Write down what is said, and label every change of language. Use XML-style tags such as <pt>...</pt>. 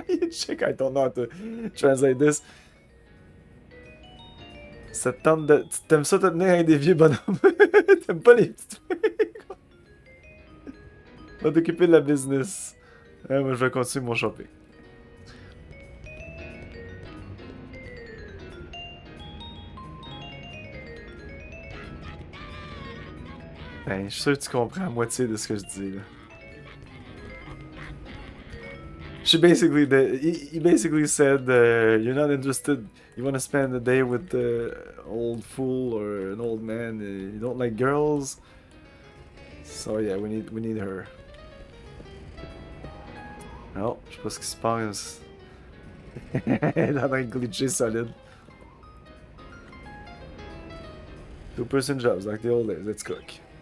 <en>Check, I don't know how to translate this.</en> <fr>Ça te tente de... T'aimes ça te tenir avec des vieux bonhommes? T'aimes pas les petites filles? Va t'occuper de la business. Moi, je vais continuer mon shopping. Ben, je suis sûr que tu comprends la moitié de ce que je dis, là.</fr> <en>She basically, he basically said, you're not interested, you want to spend a day with the old fool or an old man, you don't like girls. So yeah, we need her.</en> <fr>Non, je sais pas ce qui se passe. Elle est en train de glitcher solide.</fr> <en>Two-person jobs, like the old days, let's cook.</en>